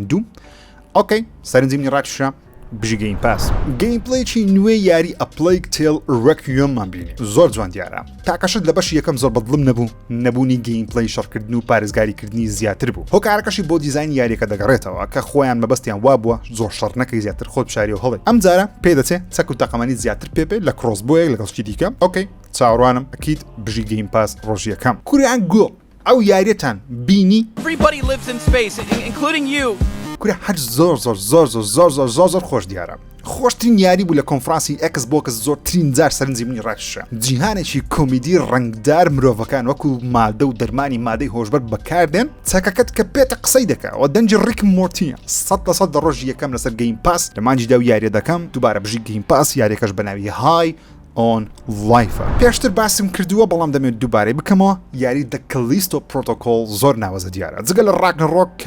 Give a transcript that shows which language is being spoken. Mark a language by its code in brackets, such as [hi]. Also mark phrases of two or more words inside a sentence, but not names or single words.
[ckb] دووم ئۆکەی سەرنجیمی ڕاتشە بژی گەیمپاس گەیمپڵەیەکی نوێ یاری ئەپڵەی تێل ڕێکویەممان بینی زۆر جوان دیارە تاکەشت لە بەشی یەکەم زۆر بەدڵم نەبوونی گەیمپڵەی شەڕکردن و پارێزگاریکردنی زیاتر بوو هۆکارەکەشی بۆ دیزاین یاریەکە دەگەڕێتەوە کە خۆیان مەبەستیان وابووە زۆر شەڕ نەکەی زیاتر خۆت بشاری و هەڵێ ئەم جارە پێدەچێت چەک و تەقەمەنی زیاتر پێبێ لە کرۆسبۆیەک لەگەڵ شتی دیکە ئۆکەی چاوەڕوانم ئەکید بژی گەیمپاس ڕۆژیەکەم کوریان گۆ ئەو یاریەتان بینی [en] Everybody lives in space, including you. [ckb] کورە هەر زۆر خۆش دیارە خۆشترین یاری بوو لە کۆنفرانسی ئەکس بۆکس زۆرترین جار سەرنجی منی ڕاتشە جیهانێکی کۆمیدی ڕنگدار مرۆڤەکان وەکو مادە و دەرمانی مادەی هۆشبەر بەکاردێن چەکەکەت کە پێتە قسەی دەکە و دەنجی ڕیک مۆرتیە 100% لە ڕۆژی یەکەم لەسەر گەیمپاس لە مانجیدا و یاریە دەکەم دووبارە بژی گەیمپاس یاریەکەش بە ناوی های ئۆن لایفە پێشتر باسم کردووە بەڵام دەمێت دووبارەی بکەمەوە یاری دە کەلیستۆ پرۆتۆکۆل زۆر ناوەزە دیارە جگە لە ڕاگنەڕۆک کە